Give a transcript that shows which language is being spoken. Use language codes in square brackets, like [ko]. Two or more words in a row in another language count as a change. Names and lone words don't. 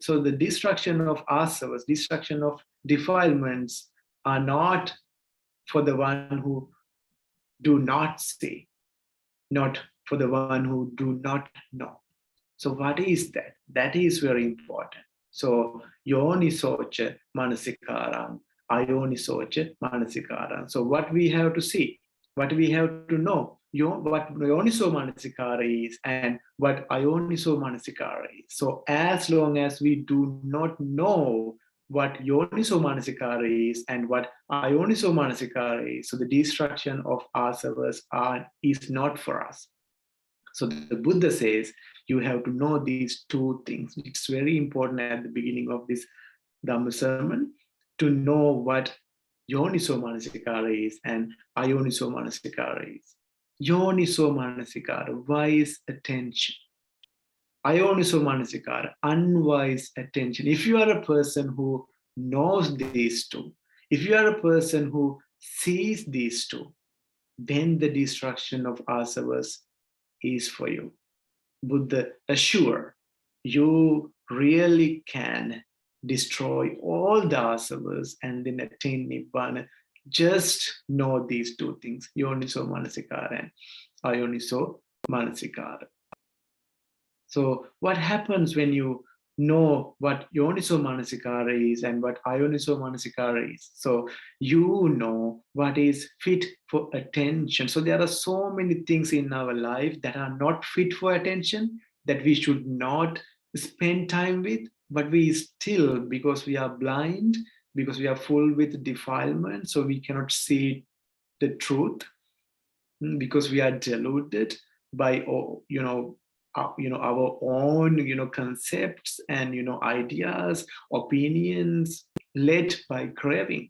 [en] So the destruction of asavas, destruction of defilements are not for the one who do not see, not for the one who do not know. So what is that? That is very important. [pi] So yonisocha manasikaram, ayonisocha manasikaram. [en] So what we have to see, what we have to know, what [pi] yoniso manasikara [en] is and what [pi] ayoniso manasikara [en] is. So as long as we do not know what [pi] yoniso manasikara [en] is and what [pi] ayoniso manasikara [en] is, so the destruction of asavas is not for us. So the Buddha says you have to know these two things. It's very important at the beginning of this Dhamma sermon to know what [pi] yoniso manasikara [en] is and [pi] ayoniso manasikara [en] is. [pi] Yoniso manasikara, [en] wise attention. [pi] Ayoniso manasikara, [en] unwise attention. If you are a person who knows these two, if you are a person who sees these two, then the destruction of asavas is for you. Buddha assure you really can destroy all the asavas and then attain nibbana. Just know these two things, [pi] yoniso manasikara and ayoniso manasikara. [en] So what happens when you know what [pi] yoniso manasikara [en] is and what [pi] ayoniso manasikara [en] is? So you know what is fit for attention. So there are so many things in our life that are not fit for attention, that we should not spend time with, but we still, because we are blind, because we are full with defilement, so we cannot see the truth, because we are deluded by our own concepts and ideas, opinions, led by craving.